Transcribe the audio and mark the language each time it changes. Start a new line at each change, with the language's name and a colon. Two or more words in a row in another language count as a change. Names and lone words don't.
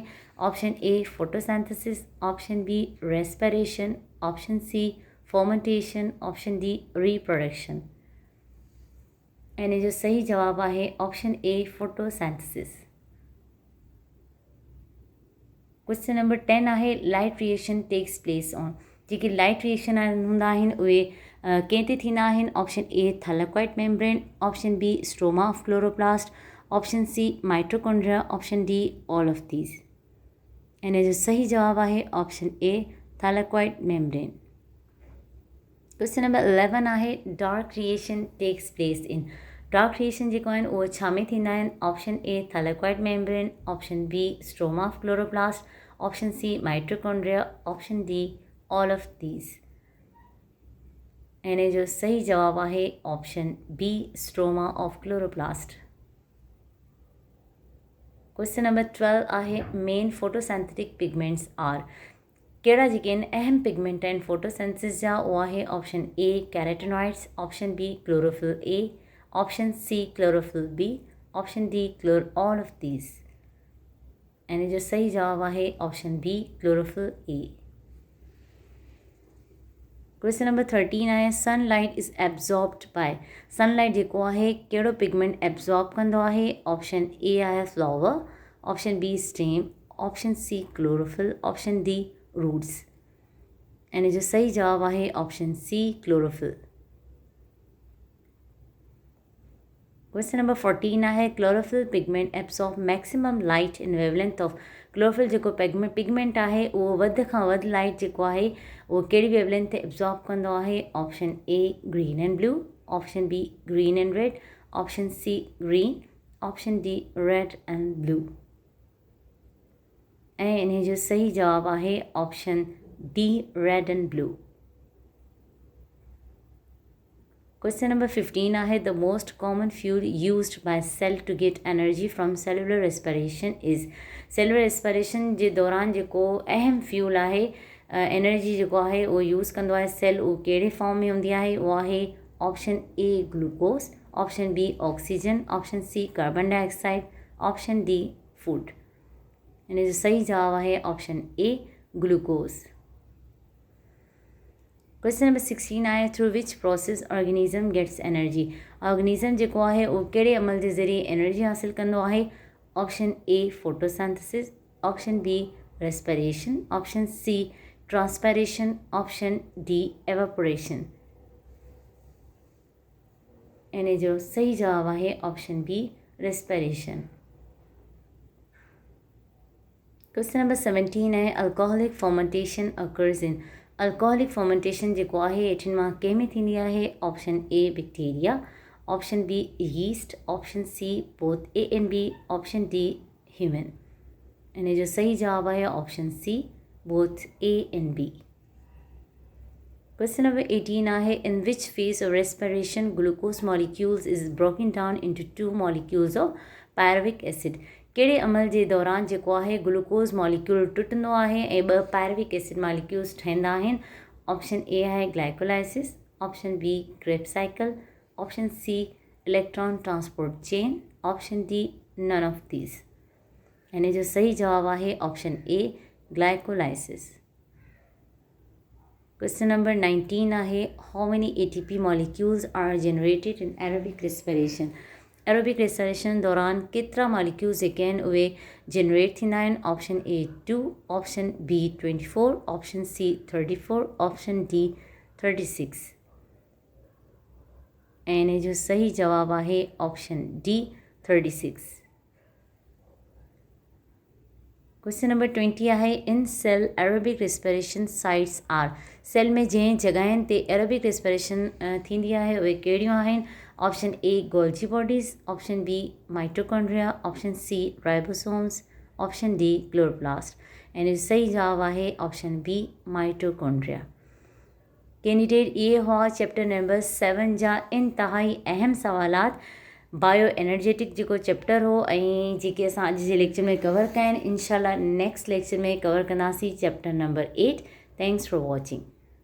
English: Option A photosynthesis, option B respiration, option C fermentation, option D reproduction.
Sindhi: इन जो सही जवाबु आहे
English: Option A photosynthesis. Question number 10 aahe light reaction takes place on.
Sindhi: जेके
English: light reaction
Sindhi: हूंदा आहिनि उहे कंहिं ते थींदा आहिनि।
English: Option A thylakoid membrane, option B stroma of chloroplast, option C mitochondria, option D all of these.
Sindhi: इन जो सही जवाबु आहे
English: Option A thylakoid membrane. Question number 11 aahe dark reaction takes place in. dark reaction
Sindhi: जेको आहिनि उहे छा में थींदा आहिनि।
English: Option A thylakoid membrane, option B stroma of chloroplast, option C mitochondria, option D all of these.
Sindhi: इन जो सही जवाबु आहे
English: Option B stroma of chloroplast. Question number 12 aahe main photosynthetic pigments are.
Sindhi: कहिड़ा जेके आहिनि अहम पिगमेंट आहिनि फोटोसिंथेसिस जा उहो आहे।
English: Option A carotenoids, option B chlorophyll A, option C chlorophyll B, option D all of these.
Sindhi: ऐं जो सही जवाबु आहे
English: Option B chlorophyll A. Question number 13 aahe sunlight is absorbed by.
Sindhi: सनलाइट जेको आहे कहिड़ो
English: pigment absorb
Sindhi: कंदो आहे?
English: Option A aahe flower, option B stem, option C chlorophyll, option D roots.
Sindhi: ऐं जो सही जवाबु आहे
English: Option C chlorophyll. Question number 14 aahe chlorophyll pigment absorb maximum light in wavelength of.
Sindhi: क्लोरोफिल जेको पिगमेंट आहे उहो वधि खां वधि लाइट जेको आहे उहो कहिड़ी वेवलेंथ ते एब्सॉर्ब कंदो आहे?
English: Option A green and blue, option B green and red, option C green, option D red and blue.
Sindhi: ऐं इन जो सही जवाबु आहे
English: Option D red and blue. Question number 15 aahe the most common fuel used by cell to get energy from cellular respiration is. cellular respiration
Sindhi: जे दौरान जेको अहम फ्यूल आहे एनर्जी जेको आहे उहो यूज़ कंदो आहे सेल, उहो कहिड़े फॉर्म में हूंदी आहे? उहो आहे
English: Option A glucose, option B oxygen, option C carbon dioxide, option D food.
Sindhi: इन जो सही जवाबु आहे
English: Option A glucose. Question number 16 aahe through which process organism gets energy.
Sindhi: ऑर्गेनिज़म जेको आहे उहो कहिड़े अमल जे ज़रिए एनर्जी हासिल कंदो आहे?
English: Option A photosynthesis, option B respiration, option C transpiration, option D evaporation.
Sindhi: इन जो सही जवाबु आहे
English: Option B respiration. Question number 17 aahe alcoholic fermentation occurs in. alcoholic fermentation
Sindhi: जेको आहे हेठिन मां कंहिं में थींदी आहे?
English: Option A bacteria, option B yeast, option C both A and B, option D human.
Sindhi: इन जो सही जवाबु आहे
English: Option C both A and B. Question number 18 aahe in which phase of respiration glucose molecules is broken down into 2 molecules of pyruvic acid.
Sindhi: कहिड़े अमल जे दौरान जेको आहे
English: glucose molecule
Sindhi: टुटंदो आहे ऐं
English: 2 pyruvic acid molecules
Sindhi: ठहंदा आहिनि?
English: Option A aahe glycolysis, option B Krebs cycle, option C electron transport chain, option D none of these.
Sindhi: इन जो सही जवाबु आहे
English: Option A glycolysis. Question number 19 aahe how many ATP molecules are generated in aerobic respiration. aerobic respiration
Sindhi: दौरान केतिरा मॉलिक्यूल्स जेके आहिनि उहे जनरेट थींदा आहिनि?
English: Option A 2, option B 24, option C 34, option D 36.
Sindhi: ऐं इन जो सही जवाबु आहे
English: Option D 36. Question number 20 aahe in cell aerobic respiration sites are.
Sindhi: सेल में जंहिं जॻहियुनि ते
English: aerobic respiration
Sindhi: थींदी आहे उहे कहिड़ियूं आहिनि?
English: Option A Golgi bodies, option B mitochondria, option C ribosomes, option D chloroplast.
Sindhi: ऐं जो सही जवाबु आहे
English: Option B mitochondria.
Sindhi: कैंडिडेट इहे हुआ
English: chapter number 7
Sindhi: जा इंतहाई अहम सवालात।
English: bio energetic
Sindhi: जेको चैप्टर हो ऐं जेके असां अॼु जे लेक्चर में कवर कया आहिनि इंशाल्लाह
English: next lecture
Sindhi: में कवर कंदासीं
English: chapter number 8. Thanks for watching.